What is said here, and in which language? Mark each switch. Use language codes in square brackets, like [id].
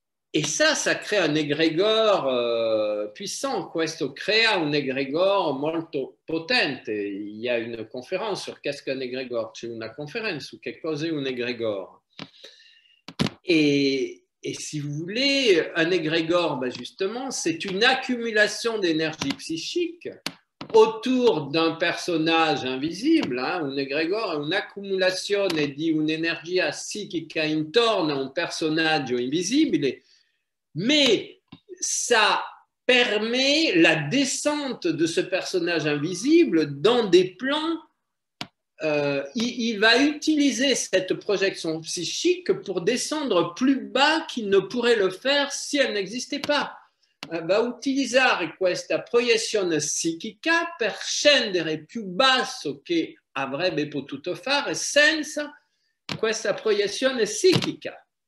[fr] Et ça crée un égrégore puissant. [it] Questo crea un égrégore molto potente. [fr] Il y a une conférence sur qu'est-ce qu'un égrégore. [it] C'è una conferenza su che cos'è un égrégore. [fr] Et si vous voulez, un égrégore, justement, c'est une accumulation d'énergie psychique autour d'un personnage invisible. [it] Un égrégore è un'accumulazione di un'energia psichica intorno a un personaggio invisibile, [fr] mais ça permet la descente de ce personnage invisible dans des plans. Il va utiliser cette projection psychique pour descendre plus bas qu'il ne pourrait le faire si elle n'existait pas. [it] Va utilizzare questa proiezione psichica per scendere più basso che avrebbe potuto fare senza questa proiezione psichica.